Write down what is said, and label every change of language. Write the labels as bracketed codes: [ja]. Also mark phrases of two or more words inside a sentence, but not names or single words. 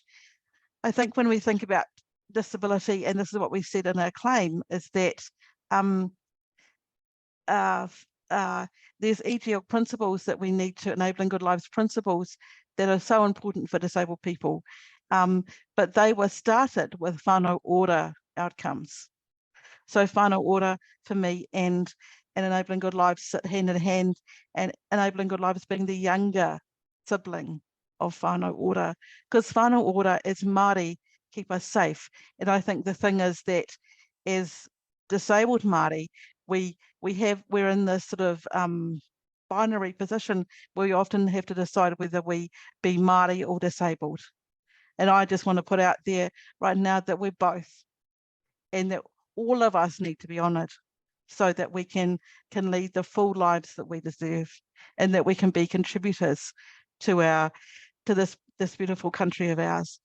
[en] I think when we think about disability, and this is what we said in our claim, is that there's EGL principles that we need to, Enabling Good Lives principles, that are so important for disabled people, but they were started with [mi] whānau ora [en] outcomes. So [mi] whānau ora [en] for me and Enabling Good Lives sit hand in hand, and Enabling Good Lives being the younger sibling of [mi] whānau ora, [en] because [mi] whānau ora [en] as Māori keep us safe. And I think the thing is that as disabled Māori, we're in this sort of binary position where we often have to decide whether we be Māori or disabled. And I just want to put out there right now that we're both, and that all of us need to be honoured, so that we can lead the full lives that we deserve, and that we can be contributors to this beautiful country of ours.